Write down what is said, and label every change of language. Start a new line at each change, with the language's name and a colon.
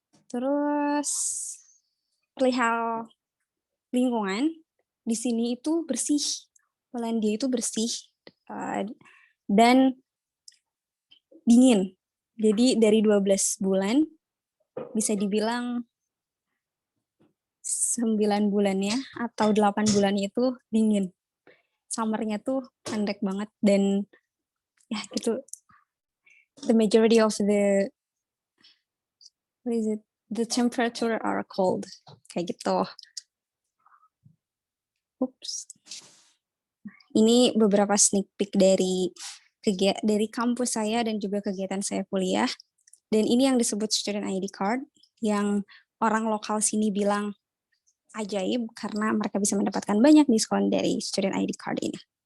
Indonesian: Terus perihal lingkungan di sini itu bersih, Polandia itu bersih dan dingin. Jadi dari 12 bulan bisa dibilang 9 bulannya atau 8 bulannya itu dingin. Summernya tuh pendek banget dan ya gitu.
English: The majority of the temperature are cold.
Indonesian: Kayak gitu. Oops. Ini beberapa sneak peek dari kampus saya dan juga kegiatan saya kuliah. Dan ini yang disebut student ID card, yang orang lokal sini bilang ajaib karena mereka bisa mendapatkan banyak diskon dari student ID card ini.